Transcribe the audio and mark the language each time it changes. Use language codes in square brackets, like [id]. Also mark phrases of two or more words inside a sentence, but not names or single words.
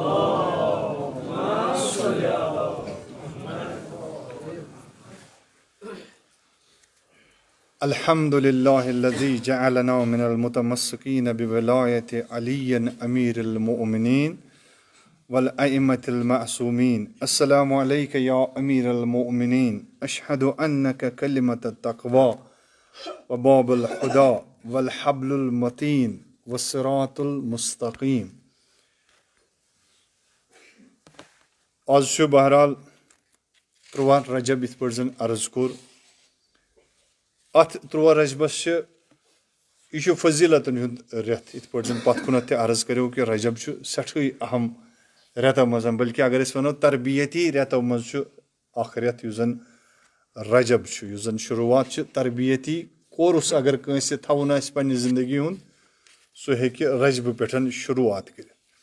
[ar] الحمد لله الذي جعلنا من المتمسكين بولاية علي أمير المؤمنين والأئمة المعصومين السلام عليك يا أمير المؤمنين أشهد أنك كلمة التقوى وباب الهدى والحبل المتين والصراط المستقيم [ks] آز شو بہرحال 3 رجب یِتھ پٲٹھۍ زن عرض کوٚر اتھ 3 رجبس یہ فضیلتن ہند رٮ۪تھ یِتھ پٲٹھۍ زن پتھ کُنتھ تہِ عرض کریو کہ رجب چھُ سٮ۪ٹھٕے اہم رٮ۪تو منٛز بلکہ اگر أسۍ ونو تربیتی رٮ۪تو منٛز چھُ اکھ رٮ۪تھ یُس زن رجب چھُ یُس زن شروعات چھِ تربیتی کورس اگر کٲنٛسہِ تھاوُن آسہِ پننہِ زندگی ہُنٛد سُہ ہیٚکہِ رجبہٕ پٮ۪ٹھ شروعات کٔرِتھ